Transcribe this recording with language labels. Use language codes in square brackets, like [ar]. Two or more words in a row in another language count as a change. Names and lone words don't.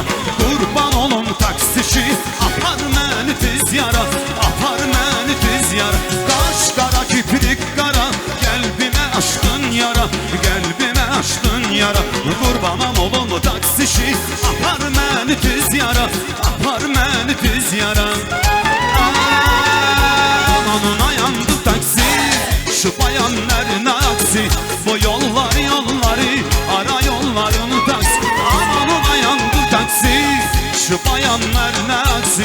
[tr] Kurban olum taksici, [az] apar məni tez yara, apar məni tez yara. [tr] Kaş kara, kiprik kara, kalbime açtın yara, kalbime açtın yara. [az] Kurbanam olum taksici, apar məni tez yara, apar məni tez yara. [tr] Amanına yandı taksi, şu bayanların aksi. Bu yolları ara yollarını taksi. Amanına yandı taksi, şu bayanların aksi.